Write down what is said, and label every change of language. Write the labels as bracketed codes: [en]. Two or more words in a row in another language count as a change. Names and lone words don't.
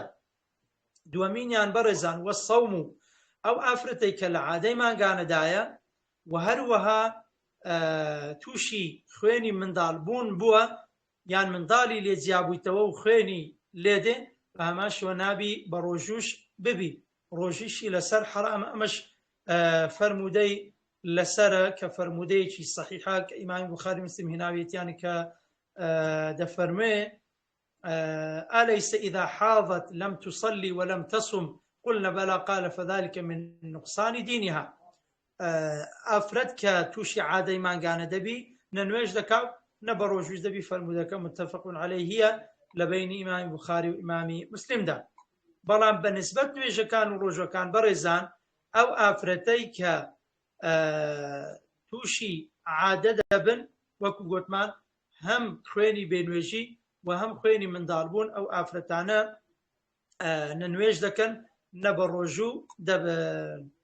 [ckb] دووەمینیان بەڕێزان وەسەوم، ئەو ئافرەتەی کە لە عادەی مانگانەدایە و هەروەها تووشی خوێنی منداڵبوون بووە، یان منداڵی لێ جیابوویتەوە و خوێنی لێدێ، بە هەمان شێوە نابی بە ڕۆژوش ببی، ڕۆژیشی لەسەر حرامە. ئەمەش فەرمودەی لەسەرە کە فەرمودەیەکی صحیحە کە ئیمامی بوخاری مسلم هێناویەتیانی کە دەفەرمێ [ar] أليس إذا حاضت لم تصلي ولم تصم قلنا بلى قال فذلك من نقصان دينها. [ckb] ئافرەت کە تووشی عادەی مانگانە دەبی نەنوێژ دەکا نە بە ڕۆژوش دەبی فەرمودەکە متفق عەلەیهیە لە بینی ئیمامی بوخاری و ئیمامی مسلمدا. بەڵام بە نسبەت نوێژەکان و ڕۆژەکان بەڕێزان ئەو ئافرەتەی کە تووشی عادە دەبن وەکو گوتمان هەم خوێنی بێنوێژی و هەم خوێنی منداڵبوون ئەو ئافرەتانە نەنوێژ دەکەن نە بە ڕۆژوو دەبن.